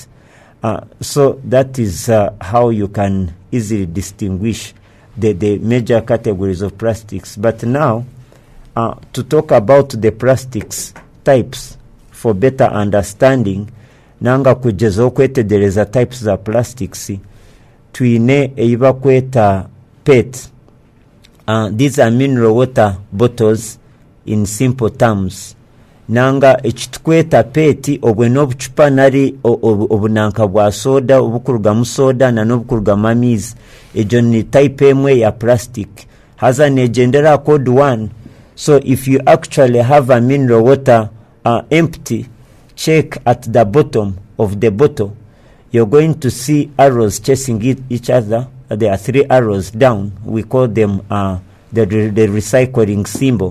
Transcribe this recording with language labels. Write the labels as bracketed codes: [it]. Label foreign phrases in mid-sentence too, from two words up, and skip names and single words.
[en] So that is how you can easily distinguish the major categories of plastics. But now, to talk about the plastics types for better understanding, [nyn] nanga kugeza okwetegereza types za plastics, tuine eiba kweta PET. [en] These are mineral water bottles in simple terms. [nyn] Nanga ekitukweta PET obweno obucupa nari obunanka bwa soda, obukurugamu soda na nobukurugamu amizi. Ejo ni type emwe ya plastic. Haza negendera code 1. [en] So if you actually have a mineral water empty, check at the bottom of the bottle. You're going to see arrows chasing each other. There are 3 arrows down. We call them the recycling symbol.